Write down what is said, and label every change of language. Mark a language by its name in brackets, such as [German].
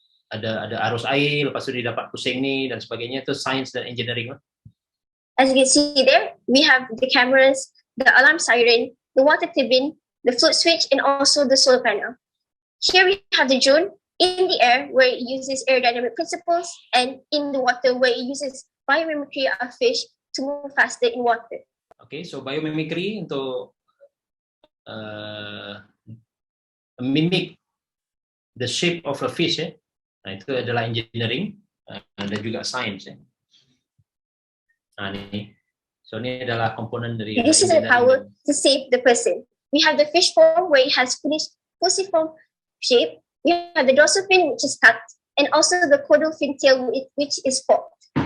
[Malay] Ada arus air, lepas itu dia dapat pusing ni dan sebagainya, itu science dan engineering. [English] As you can see there, we have the cameras, the alarm siren, the water turbine, the float switch, and also the solar panel. Here we have the drone in the air where it uses aerodynamic principles, and in the water where it uses biomimicry of fish to move faster in water. Okay, so biomimicry [Malay] untuk [English] mimic the shape of a fish. [Malay] Nah, itu adalah engineering dan juga science. Nah, ini. So ini adalah komponen dari. [English] This is the power to save the person. We have the fish form where it has fusiform shape. We have the dorsal fin which is cut, and also the caudal fin tail which is forked.